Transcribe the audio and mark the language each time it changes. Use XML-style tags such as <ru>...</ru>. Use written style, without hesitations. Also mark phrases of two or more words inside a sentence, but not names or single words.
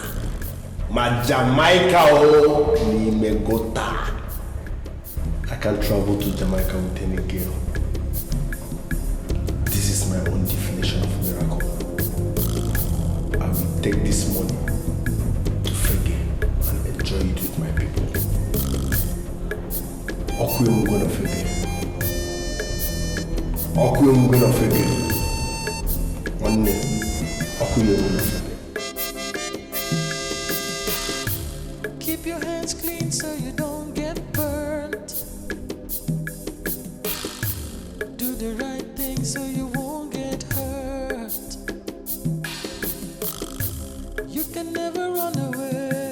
<en>My Jamaica Nimegota. I can't travel to Jamaica with any girl. This is my own definition of miracle. I will take this money to Fege and enjoy it with my people. Okwe Mugona Fege. Okwe Mugona Fege. One name. Okwe Mugona Fege. Keep your hands clean so you don't get burnt. Do the right thing so you won't get hurt. You can never run away.</en>